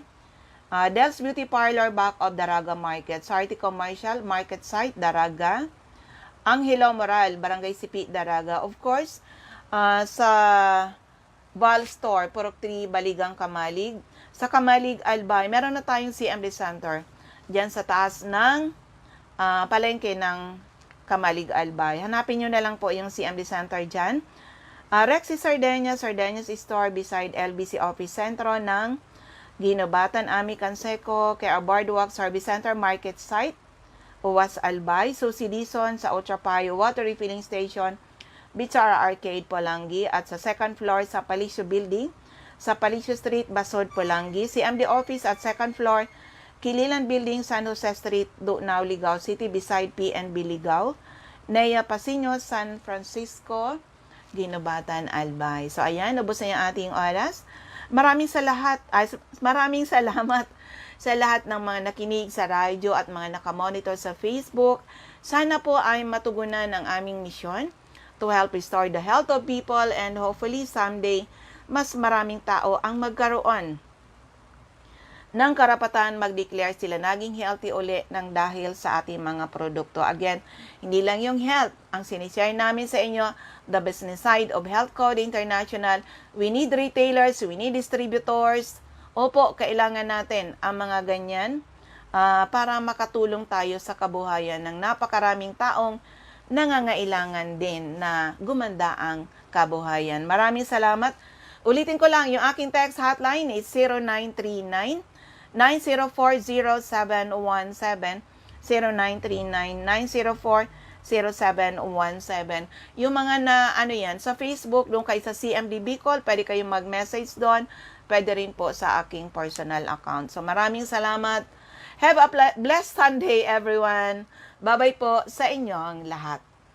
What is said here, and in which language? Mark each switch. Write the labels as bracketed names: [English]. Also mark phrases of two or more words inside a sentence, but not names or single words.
[English] Del's Beauty Parlor, back of Daraga Market. Sarti Commercial, Market Site, Daraga. Angelo Moral, Barangay Sipi, Daraga. [Filipino] Of course, sa Val Store, Purok 3, Baligang, Kamalig. Sa Kamalig, Albay, meron na tayong CMD Center. Diyan sa taas ng palengke ng Kamalig, Albay. Hanapin nyo na lang po yung CMD Center dyan. [English] Rexy Sardeñas Store beside LBC Office Centro ng Ginobatan, Ami Canseco, Kaya Boardwalk Service Center Market Site, Uwas, Albay. [Filipino] Susi Dizon sa Otrapayo Water Refilling Station, Bichara Arcade, Polangi. At sa second floor sa Palicio Building, sa Palicio Street, Basod, Polangi. [English] CMD Office at second floor, Kililan Building, San Jose Street, Dunaw, Ligao City, beside PNB Ligao. Nea Pasino, San Francisco, Ginobatan, Albay. [Filipino] So ayan, ubos na yung ating oras. Maraming salamat sa lahat ng mga nakinig sa radyo at mga nakamonitor sa Facebook. Sana po ay matugunan ang aming misyon [English] to help restore the health of people and hopefully someday [Filipino] mas maraming tao ang magkaroon ng karapatan mag-declare sila naging healthy uli ng dahil sa ating mga produkto. Again, hindi lang yung health ang sinishare namin sa inyo, [English] the business side of Health Code International. We need retailers, we need distributors. [Filipino] Opo, kailangan natin ang mga ganyan para makatulong tayo sa kabuhayan ng napakaraming taong nangangailangan din na gumanda ang kabuhayan. Maraming salamat. Ulitin ko lang, yung aking [English] text hotline [Filipino] is 0939-904-0717, 0939-904-0717. Yung mga na, sa Facebook, doon kayo sa CMD Bicol, pwede kayong mag-message doon. Pwede rin po sa aking personal account. So maraming salamat. [English] Have a blessed Sunday, everyone. [Filipino] Bye-bye po sa inyong lahat.